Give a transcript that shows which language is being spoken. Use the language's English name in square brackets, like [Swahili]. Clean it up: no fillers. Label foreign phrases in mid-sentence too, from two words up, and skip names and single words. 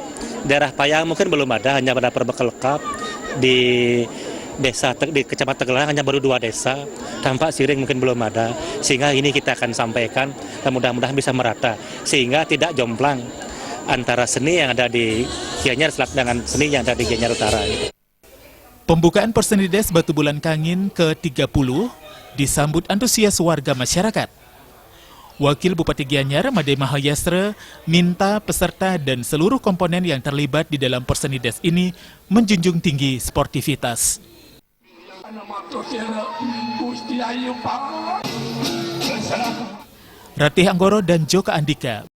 [Indonesian] Daerah Payang mungkin belum ada, hanya pada perbekal lengkap. Di desa, di Kecamatan Tegelang hanya baru 2 desa, Tampak Siring mungkin belum ada. Sehingga ini kita akan sampaikan, dan mudah-mudahan bisa merata. Sehingga tidak jomplang antara seni yang ada di Gianyar dengan seni yang ada di Gianyar Utara. Pembukaan Porsenides Batu Bulan Kangin ke-30 disambut antusias warga masyarakat. Wakil Bupati Gianyar, Made Mahayastra, minta peserta dan seluruh komponen yang terlibat di dalam Porsenides ini menjunjung tinggi sportivitas. Ratih Anggoro dan Joka Andika